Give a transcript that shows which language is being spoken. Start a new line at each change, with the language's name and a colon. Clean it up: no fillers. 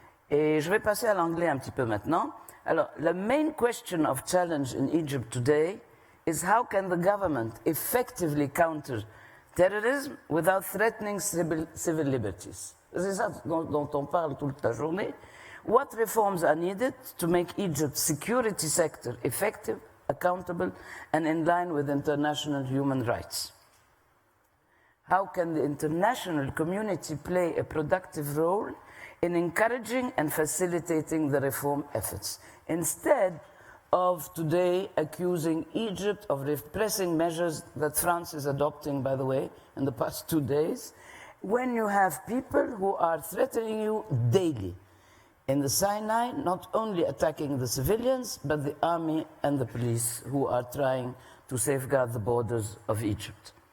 French: Et je vais passer à l'anglais un petit peu maintenant.
English: Alors, the main question of challenge in Egypt today is how can the government effectively counter terrorism without threatening civil liberties?
French: C'est ça dont on parle toute la journée.
English: What reforms are needed to make Egypt's security sector effective, accountable, and in line with international human rights? How can the international community play a productive role in encouraging and facilitating the reform efforts, instead of today accusing Egypt of repressing measures that France is adopting, by the way, in the past 2 days, when you have people who are threatening you daily in the Sinai, not only attacking the civilians, but the army and the police who are trying to safeguard the borders of Egypt.